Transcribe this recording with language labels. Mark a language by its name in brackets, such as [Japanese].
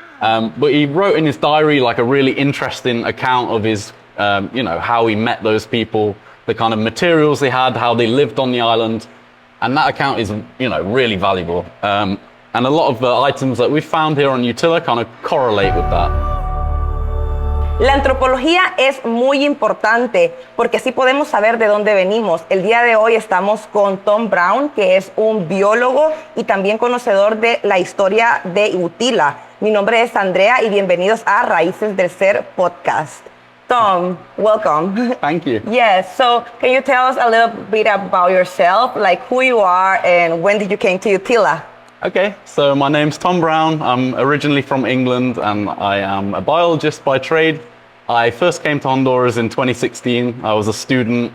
[English] But he wrote in his diary like a really interesting account of his, how he met those people, the kind of materials they had, how they lived on the island. And that account is, really valuable. And a lot of the items that we found here on Utila kind of correlate with that. [Spanish] La antropología es muy importante porque así podemos saber de dónde venimos. El día de hoy estamos con Tom Brown, que es un biólogo y también conocedor de la historia de Utila. Mi nombre es Andrea y bienvenidos a Raíces del Ser podcast. [English] Tom, welcome. Thank you. Yes, so can you tell us a little bit about yourself, like who you are and when did you came to Utila? Okay, so my name's Tom Brown. I'm originally from England and I am a biologist by trade. I first came to Honduras in 2016. I was a student.